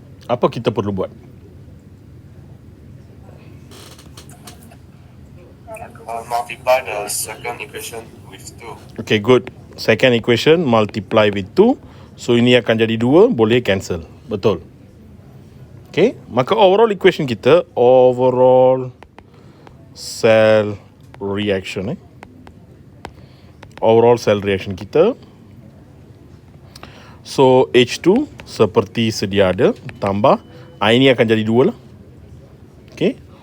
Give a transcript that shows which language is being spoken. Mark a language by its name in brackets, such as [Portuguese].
[Malay] Apa kita perlu buat? [English] Multiply the second equation with 2. Okay, good. Second equation multiply with 2. [Malay] So ini akan jadi 2, boleh cancel. Betul. [English] Okay, maka overall equation kita, overall cell reaction. Overall cell reaction kita. [Malay] So H2 seperti sedia ada, tambah. Ini akan jadi 2 lah. Okay.